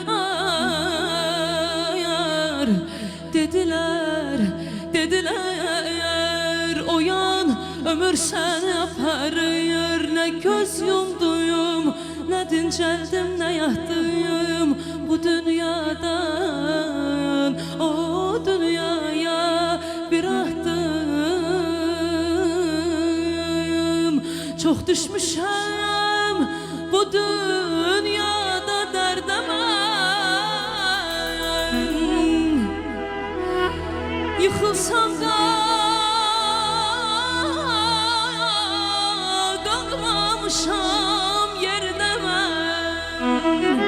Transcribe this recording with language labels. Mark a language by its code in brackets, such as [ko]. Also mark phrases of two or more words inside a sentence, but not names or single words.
[az] Ayar dediler, dediler oyan ömür seni aparır. [tr] Ne göz yumduyum, ne dinceldim, ne yattım bu dünyadan o dünyaya bir adım. [az] Çok düşmüşəm bu dünyada dərdəmə, yıxılsam da qalmamışam yerdə mən.